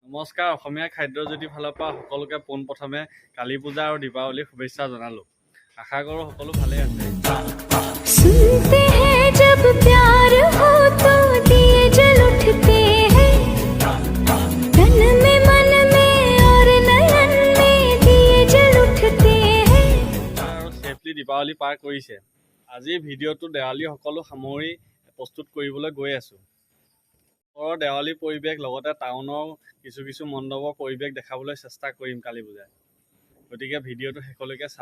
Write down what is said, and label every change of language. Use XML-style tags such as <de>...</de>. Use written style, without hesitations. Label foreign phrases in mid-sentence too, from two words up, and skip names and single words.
<as>নমস্কাৰ অসমীয়া খাদ্য যদি ফালৰ পৰা সকলোকে পোনপ্ৰথমে কালী পূজা আৰু দীপাৱলী শুভেচ্ছা জনালোঁ। আশা কৰোঁ সকলো ভালে আছে।</as> <hi>सुनते हैं जब प्यार हो तो दिए जल उठते हैं तन में मन में और नयन में दिए जल उठते हैं।</hi> <as>আৰু সেফলি দীপাৱলী পাৰ কৰিছে। আজি ভিডিঅ'টো দেৱালী সকলো সামৰি প্ৰস্তুত কৰিবলৈ গৈ আছোঁ। ওচৰৰ দেৱালী পৰিৱেশ লগতে টাউনৰ কিছু মণ্ডপৰ পৰিৱেশ দেখাবলৈ চেষ্টা কৰিম কালী পূজাত। গতিকে ভিডিঅ'টো শেষলৈকে চাব।</as>